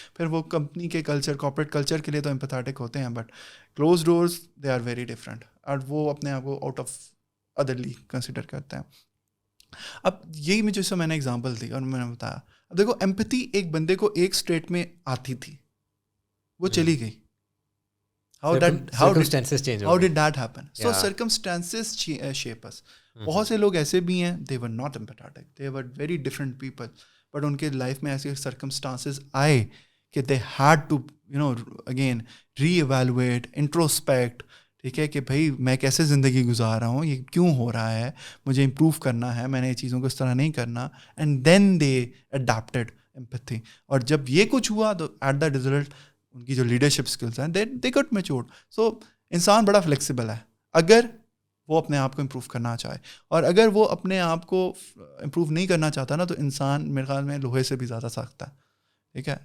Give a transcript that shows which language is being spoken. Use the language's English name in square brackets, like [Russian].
[Urdu] پھر وہ کمپنی کے کلچر, کارپوریٹ کلچر کے لیے تو ایمپیتھیٹک ہوتے ہیں, [English] but close doors they are very different, [Urdu] اور وہ اپنے آپ کو out of other league consider کرتے ہیں. اب یہی میں جیسے میں نے ایگزامپل دی اور میں نے بتایا, اب دیکھو ایمپتھی ایک بندے کو ایک اسٹیٹ میں آتی تھی, وہ چلی گئی. [English] How did that happen? So circumstances shape us. [Urdu] بہت سے لوگ ایسے بھی ہیں, [English] they were not empathetic, they were very different people, but [Urdu] ان کے لائف میں ایسے [English] circumstances آئے کہ they had to again re-evaluate, introspect. [Urdu] ٹھیک ہے, کہ بھائی میں کیسے زندگی گزار رہا ہوں, یہ کیوں ہو رہا ہے, مجھے امپروو کرنا ہے, میں نے یہ چیزوں کو اس طرح نہیں کرنا. [English] And then they adapted empathy. [Urdu] اور جب یہ کچھ ہوا تو [English] at the result [Urdu] ان کی جو لیڈرشپ اسکلس ہیں [English] They got matured. [Urdu] سو انسان بڑا فلیکسیبل ہے اگر وہ اپنے آپ کو امپروو کرنا چاہے, اور اگر وہ اپنے آپ کو امپروو نہیں کرنا چاہتا نا تو انسان میرے خیال میں لوہے سے بھی زیادہ سخت ہے. ٹھیک ہے.